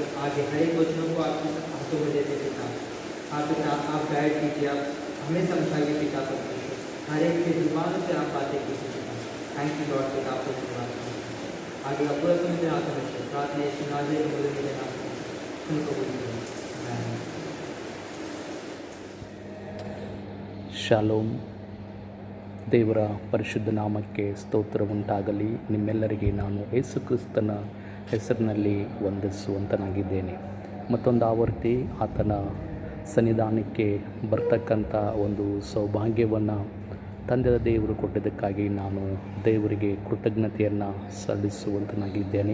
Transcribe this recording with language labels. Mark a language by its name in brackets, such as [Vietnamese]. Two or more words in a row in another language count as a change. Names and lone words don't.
[Hindi] आगे हर एक वचनों को आपके हाथों में देते पिता, आप पिता आप गाइड कीजिए, आप हमें समझाइए पिता परमेश्वर, हर एक की जुबानों से आप बातें कीजिए पिता। [English] thank you Lord [Hindi] पिता, आपको धन्यवाद करते हैं। आगे आप पूरा समय देना हमेशा प्रार्थना सुनाजे बोले मेरे नाम उनको बोलिए। [Kannada] ಶಾಲೋಮ್. ದೇವರ ಪರಿಶುದ್ಧ ನಾಮಕ್ಕೆ ಸ್ತೋತ್ರ ಉಂಟಾಗಲಿ. ನಿಮ್ಮೆಲ್ಲರಿಗೆ ನಾನು ಯೇಸು ಕ್ರಿಸ್ತನ ಹೆಸರಿನಲ್ಲಿ ವಂದಿಸುವಂತನಾಗಿದ್ದೇನೆ. ಮತ್ತೊಂದು ಆವರ್ತಿ ಆತನ ಸನ್ನಿಧಾನಕ್ಕೆ ಬರ್ತಕ್ಕಂಥ ಒಂದು ಸೌಭಾಗ್ಯವನ್ನು ತಂದೆಯ ದೇವರು ಕೊಟ್ಟಿದ್ದಕ್ಕಾಗಿ ನಾನು ದೇವರಿಗೆ ಕೃತಜ್ಞತೆಯನ್ನು ಸಲ್ಲಿಸುವಂತನಾಗಿದ್ದೇನೆ.